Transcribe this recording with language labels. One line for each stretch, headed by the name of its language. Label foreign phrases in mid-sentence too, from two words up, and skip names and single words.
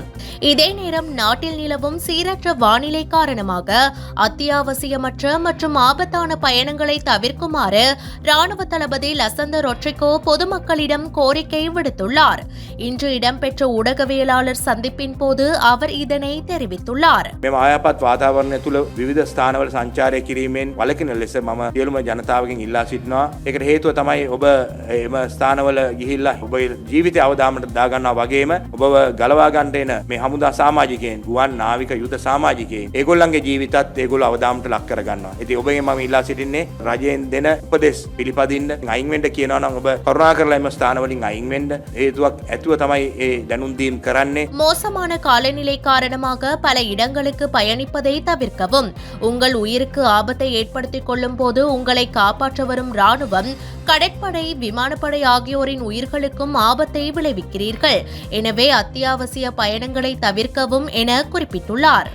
Tamil: இதே நேரம் நாட்டில் நிலவும் சீரற்ற வானிலை காரணமாக அத்தியாவசியமற்ற மற்றும் ஆபத்தான பயணங்களை தவிர்க்குமாறு ராணுவ தளபதி லசந்த ரொட்ரிகோ பொதுமக்களிடம் கோரிக்கை விடுத்துள்ளார். இன்று இடம்பெற்ற ஊடகவியலாளர் சந்திப்பின் போது அவர் இதனை தெரிவித்துள்ளார்.
Sinhala: අයපත් වාතාවරණය තුළ විවිධ ස්ථානවල සංචාරය කිරීමෙන් වළකින ලෙස මම සියලුම ජනතාවගෙන් ඉල්ලා සිටිනවා. ඒකට හේතුව තමයි ඔබ එම ස්ථානවල ගිහිල්ලා ඔබ ජීවිතය අවදාමට දාගන්නවා වගේම ඔබව ගලවා ගන්නට එන මේ හමුදා සමාජිකයන්, ගුවන් නාවික යුද සමාජිකයන් ඒගොල්ලන්ගේ ජීවිතත් ඒගොල්ලෝ අවදාමට ලක් කර ගන්නවා. ඉතින් ඔබගෙන් මම ඉල්ලා සිටින්නේ රජයෙන් දෙන උපදෙස් පිළිපදින්න අයින් වෙන්න කියනවා නම් ඔබ කරුණාකරලා එම ස්ථානවලින් අයින් වෙන්න. හේතුවක් ඇතුව තමයි ඒ දැනුම් දීම් කරන්නේ.
Tamil: மோசமான காலநிலை காரணமாக பல இடங்களுக்கு பயணிப்பதை தவிர்க்கவும். உங்கள் உயிருக்கு ஆபத்தை ஏற்படுத்திக் கொள்ளும் போது உங்களை காப்பாற்ற வரும் ராணுவம், கடற்படை, விமானப்படை ஆகியோரின் உயிர்களுக்கும் ஆபத்தை விளைவிக்கிறீர்கள். எனவே அத்தியாவசிய பயணங்களை தவிர்க்கவும் என குறிப்பிட்டுள்ளார்.